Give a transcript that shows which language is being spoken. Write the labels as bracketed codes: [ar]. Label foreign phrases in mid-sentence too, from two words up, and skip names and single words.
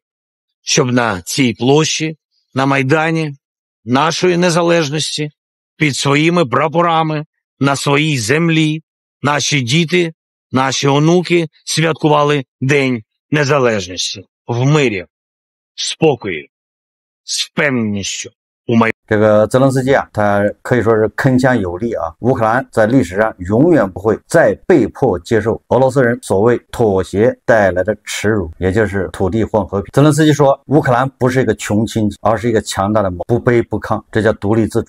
[uk] Щоб на цій площі, на Майдані нашої незалежності, під своїми прапорами, на своїй землі, наші діти, наші онуки святкували День Незалежності в мирі, в спокої, з впевненістю у майбутньому. [zh] 这个泽连斯基啊，他可以说是铿锵有力啊。乌克兰在历史上永远不会再被迫接受俄罗斯人所谓妥协带来的耻辱，也就是土地换和平。泽连斯基说，乌克兰不是一个穷亲戚，而是一个强大的盟，不卑不亢，这叫独立自主。